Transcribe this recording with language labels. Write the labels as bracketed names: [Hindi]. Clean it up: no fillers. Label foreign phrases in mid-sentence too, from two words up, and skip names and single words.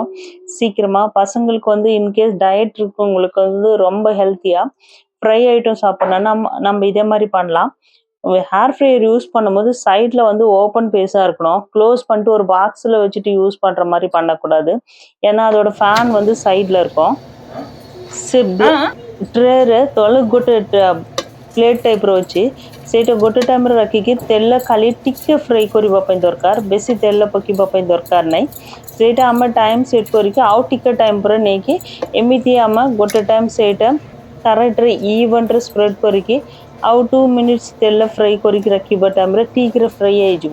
[Tamil] சீக்கிரமா பசங்களுக்கு வந்து [English] in case diet [Tamil] இருக்கவங்களுக்கு வந்து ரொம்ப ஹெல்த்தியா [English] fry item [Tamil] சாப்பிடணும்னா நம்ம இதே மாதிரி பண்ணலாம். [English] hair fryer use [Tamil] பண்ணும்போது சைட்ல வந்து [English] open base [Tamil] இருக்கணும். க்ளோஸ் பண்ணிட்டு ஒரு பாக்ஸ்ல வச்சுட்டு யூஸ் பண்ற மாதிரி பண்ணக்கூடாது. ஏன்னா அதோட ஃபேன் வந்து சைட்ல இருக்கும். [Odia] ଟ୍ରେରେ ତଳେ ଗୋଟେ [English] plate type [Odia] ଅଛି, ସେଇଟା ଗୋଟେ ଟାଇମ୍ରେ ରଖିକି ତେଲ ଖାଲି ଟିକେ ଫ୍ରାଏ କରିବା ପାଇଁ ଦରକାର, ବେଶୀ ତେଲ ପକାଇବା ପାଇଁ ଦରକାର ନାହିଁ। ସେଇଟା ଆମେ [English] time set [Odia] କରିକି ଆଉ ଟିକେ ଟାଇମ୍ ପରେ ନେଇକି ଏମିତି ଆମେ ଗୋଟେ ଟାଇମ୍ ସେଇଟା କରେକ୍ଟରେ [English] event spread [Odia] କରିକି ଆଉ 2 ମିନିଟ୍ସ ତେଲ ଫ୍ରାଏ କରିକି ରଖିବା ଟାଇମ୍ରେ ଠିକ୍ରେ ଫ୍ରାଏ ହେଇଯିବ।